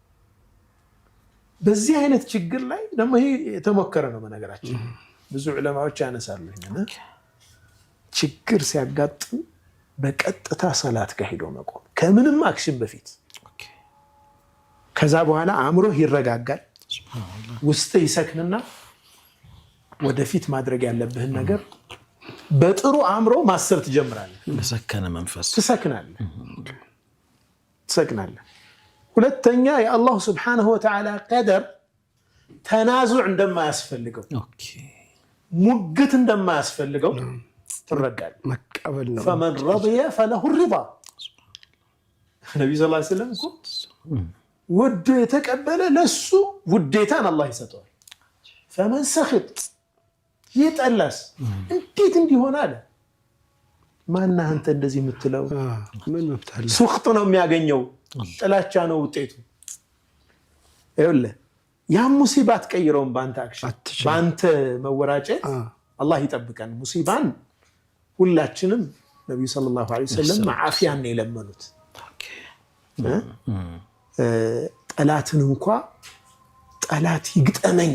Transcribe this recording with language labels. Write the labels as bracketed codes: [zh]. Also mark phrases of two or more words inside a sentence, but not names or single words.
[am] በዚህ አይነት ችግር ላይ ደግሞ ይሄ የተሞከረ ነው። በነገራችን ብዙ ዑለማዎች ያነሳሉ ችግር ሲያጋጥም በቀጥታ ሰላት ጋር ሄዶ መቆም ከምንም አክሽን በፊት። ከዛ በኋላ አእምሮህ ይረጋጋል፣ ውስጥ ይሰክንና ወደፊት ማድረግ ያለብህን ነገር በጥሩ አእምሮ ማሰብ ትጀምራለህ። በሰከነ መንፈስ ትሰክናለህ። ሁለተኛ የአላህ [ar] سبحانه وتعالى [am] ቀደር ተናዙዕ እንደማያስፈልገው ሙግት እንደማያስፈልገው ትረዳለህ። መቀበል ነው። [ar] فمن رضي فله الرضا [am] ነብዩ [ar] صلى الله عليه وسلم [am] እኮ ወዶ የተቀበለ ለሱ ውዴታን አላህ ይሰጠዋል። [ar] فمن سخط [am] ይጠላስ እንዴት እንዲሆን አለ። ማን አንተ እንደዚህ የምትለው? ምን መብታለ? ሱኽጥ ነው የሚያገኘው፣ ጥላቻ ነው ውጤቱ። ይኸውልህ ያ ሙሲባ አትቀይረውም በአንተ አክሽን፣ በአንተ መወራጨት። አላህ ይጠብቀን። ሙሲባን ሁላችንም ነብዩ [ar] صلى الله عليه وسلم [am] ዓፊያን ነው የለመኑት። ጠላትን እንኳ ጠላት ይግጠመኝ